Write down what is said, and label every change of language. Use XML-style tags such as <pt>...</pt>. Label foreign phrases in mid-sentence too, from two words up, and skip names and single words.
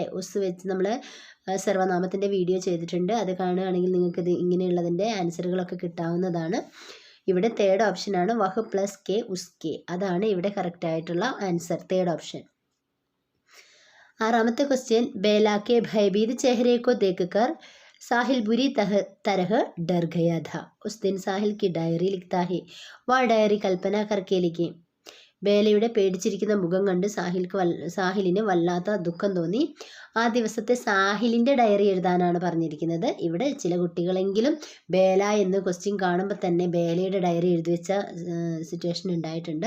<ml>ഉസ് വെച്ച് നമ്മൾ സർവനാമത്തിൻ്റെ വീഡിയോ ചെയ്തിട്ടുണ്ട്. അത് കാണുകയാണെങ്കിൽ നിങ്ങൾക്ക് ഇത് ഇങ്ങനെയുള്ളതിൻ്റെ ആൻസറുകളൊക്കെ കിട്ടാവുന്നതാണ്. ഇവിടെ 3rd ഓപ്ഷനാണ് വഹ് പ്ലസ്</ml> <hi>के उसके.</hi> <ml>അതാണ് ഇവിടെ കറക്റ്റ് ആയിട്ടുള്ള ആൻസർ, 3rd ഓപ്ഷൻ. 6ാമത്തെ ക്വസ്റ്റ്യൻ,</ml> <hi>बेला के भयभीत चेहरे को देखकर साहिल बुरी तरह डर गया था. उस दिन साहिल की डायरी लिखता है. वह डायरी कल्पना करके लिखे.</hi> <ml>ബേലയുടെ പേടിച്ചിരിക്കുന്ന മുഖം കണ്ട് സാഹിലിന് വല്ലാത്ത ദുഃഖം തോന്നി. ആ ദിവസത്തെ സാഹിലിൻ്റെ ഡയറി എഴുതാനാണ് പറഞ്ഞിരിക്കുന്നത്. ഇവിടെ ചില കുട്ടികളെങ്കിലും ബേല എന്ന് ക്വസ്റ്റ്യൻ കാണുമ്പോൾ തന്നെ ബേലയുടെ ഡയറി എഴുതി വെച്ച സിറ്റുവേഷൻ ഉണ്ടായിട്ടുണ്ട്.</ml>